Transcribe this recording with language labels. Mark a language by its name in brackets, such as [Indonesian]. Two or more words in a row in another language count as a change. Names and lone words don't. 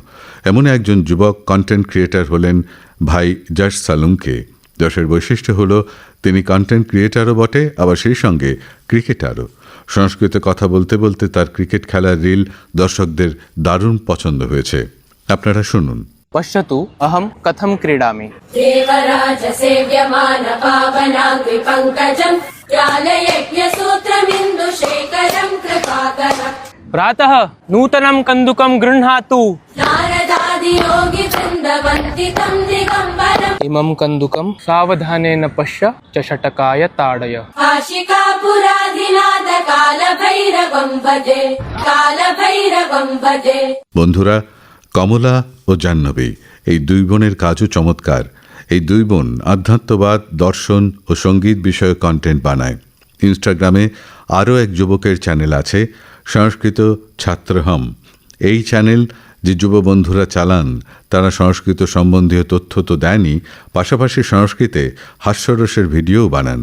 [Bangla] এমন একজন যুবক কন্টেন্ট ক্রিয়েটার হলেন ভাই যশ সালুঙ্কে। যশের বৈশিষ্ট্য হলো তিনি কন্টেন্ট ক্রিয়েটারও বটে, আবার সেই সঙ্গে ক্রিকেটারও। সংস্কৃতে কথা বলতে বলতে তার ক্রিকেট খেলার রিল দর্শকদের দারুণ পছন্দ হয়েছে। আপনারা শুনুন। [Sanskrit] पश्यतु अहं कथं क्रीडामि। देवराज सेव्यमान पावनाङ्घ्रि पङ्कजं ज्ञानयज्ञसूत्रमिन्दुशेखरं कृपाकरम्। प्रातः नूतनं कन्दुकं गृह्णातु। नारदादियोगिवृन्दवन्दितं दिगम्बरम्। इमं कन्दुकं सावधानेन पश्य च षटकाय ताडय। काशिकापुराधिनाथ कालभैरवं भजे, कालभैरवं भजे। [Bangla] বন্ধুরা, কমলা ও জাহ্নবী এই দুই বোনের কাজও চমৎকার। এই দুই বোন আধ্যাত্মবাদ, দর্শন ও সঙ্গীত বিষয়ক কন্টেন্ট বানায়। ইনস্টাগ্রামে আরও এক যুবকের চ্যানেল আছে, সংস্কৃত ছাত্রহম। এই চ্যানেল যে যুব বন্ধুরা চালান তারা সংস্কৃত সম্বন্ধীয় তথ্য তো দেয়নি, পাশাপাশি সংস্কৃতে হাস্যরসের ভিডিও বানান।